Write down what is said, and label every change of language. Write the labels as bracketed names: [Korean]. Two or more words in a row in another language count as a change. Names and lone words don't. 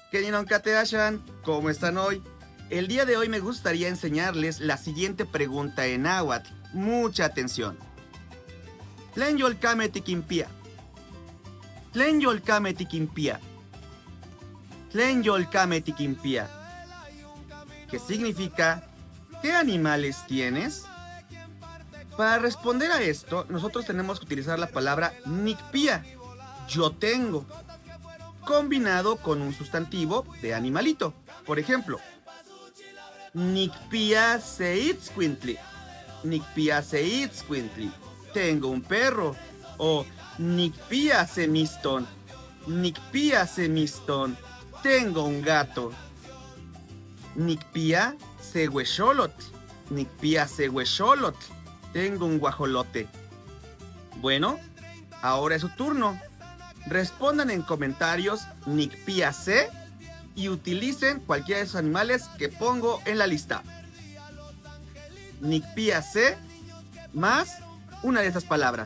[Spanish] Keninonkateashan, ¿cómo están hoy? El día de hoy me gustaría enseñarles la siguiente pregunta en náhuatl. Mucha atención. [Nahuatl languages] Tlen yolkame tikimpia. Tlen yolkame tikimpia. Tlen yolkame tikimpia. [Spanish] ¿Qué significa? ¿Qué animales tienes? Para responder a esto, nosotros tenemos que utilizar la palabra nikpia, yo tengo, combinado con un sustantivo de animalito. Por ejemplo, [Nahuatl languages] nikpia seitzcuintli. Nikpia seitzcuintli. [Spanish] Tengo un perro. [Nahuatl languages] O nikpia semiston. Nikpia semiston. [Spanish] Tengo un gato. [Nahuatl languages] Nikpia sehuexolot. Nikpia sehuexolot. [Spanish] Tengo un guajolote. Bueno, ahora es su turno. Respondan en comentarios [Nahuatl languages] nikpia se [Spanish] y utilicen cualquiera de esos animales que pongo en la lista. [Nahuatl languages] Nikpia se [Spanish] más una de esas palabras.